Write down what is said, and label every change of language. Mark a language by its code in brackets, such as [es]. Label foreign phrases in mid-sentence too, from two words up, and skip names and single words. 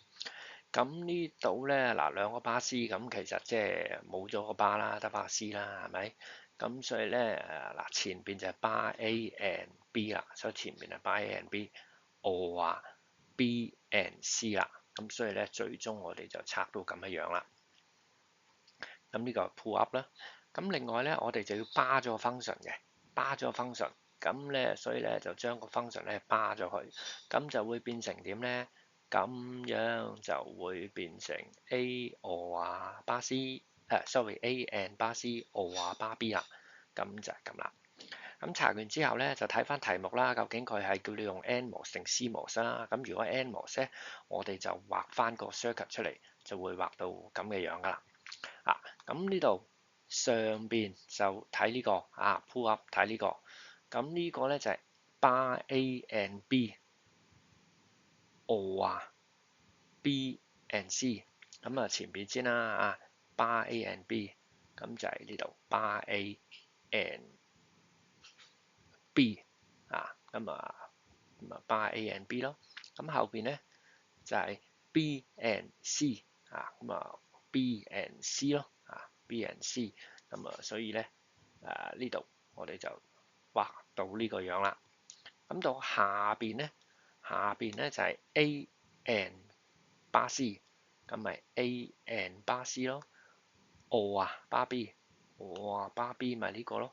[yue] 咁呢度咧嗱兩個巴 C，咁其實即係冇咗個巴啦，得巴 C 啦，係咪？咁所以咧嗱前邊就係巴 A and B 啦，所以前面係巴 A and B，O 啊 B and C 啦。咁所以咧最終我哋就拆到咁嘅樣啦。咁呢個係 [en] pull up [yue] 啦。咁另外咧我哋就要巴咗個 function 嘅，巴咗個 function。咁咧所以咧就將個 function 咧巴咗佢，咁就會變成點咧？咁樣就會變成 A 啊巴 C， sorry A and 巴 C O 啊巴 B 啦，咁就係咁啦。咁查完之後咧就睇翻題目啦，究竟佢係叫你用 NMOS 定 CMOS 啦。咁如果 NMOS 咧，我哋就畫翻個 circuit 出嚟，就會畫到咁嘅樣噶啦。咁呢度上邊就睇呢個 [en] pull up [yue] 睇呢個，咁呢個咧就係巴 A and B，O 啊 B and C，咁前邊先啦巴 A and B，咁就係呢度巴 A and B 巴 A and B 咯，咁後邊咧就係 B and C B and C 咯B and C，所以咧呢度我哋就畫到呢個樣啦。咁到下邊咧就係 A and 巴 C，咁咪 A and 巴 C 咯。O 巴 B，O 巴 B 咪呢個咯。